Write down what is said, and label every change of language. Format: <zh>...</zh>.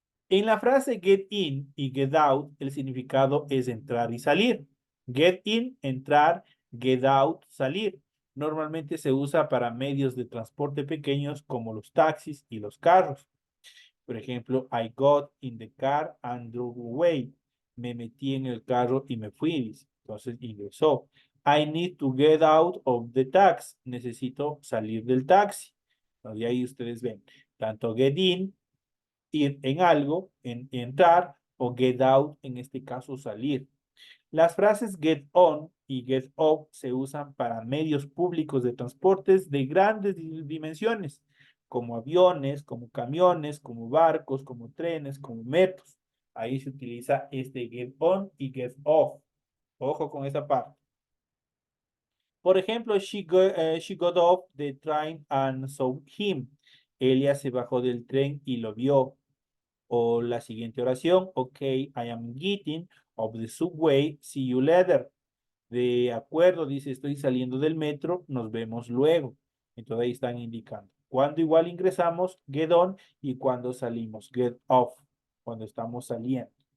<es>En la frase get in y get out, el significado es entrar y salir. Get in, entrar, get out, salir. Normalmente se usa para medios de transporte pequeños como los taxis y los carros. Por ejemplo,</es> <en>I got in the car and drove away.</en> <es>Me metí en el carro y me fui. Entonces ingresó.</es> <en>I need to get out of the taxi.</en> <es>Necesito salir del taxi. Y ahí ustedes ven, tanto get in, ir en algo, entrar, o get out, en este caso salir. Las frases get on y get off se usan para medios públicos de transportes de grandes dimensiones, como aviones, como camiones, como barcos, como trenes, como metros. Ahí se utiliza este get on y get off. Ojo con esa parte. Por ejemplo,</es> <en>she got off the train and saw him.</en> <es>Ella se bajó del tren y lo vio. O la siguiente oración, ok,</es> <en>I am getting off the subway, see you later.</en> <es>De acuerdo, dice, estoy saliendo del metro, nos vemos luego. Entonces ahí están indicando. Cuando igual ingresamos, get on, y cuando salimos, get off, cuando estamos saliendo.</es>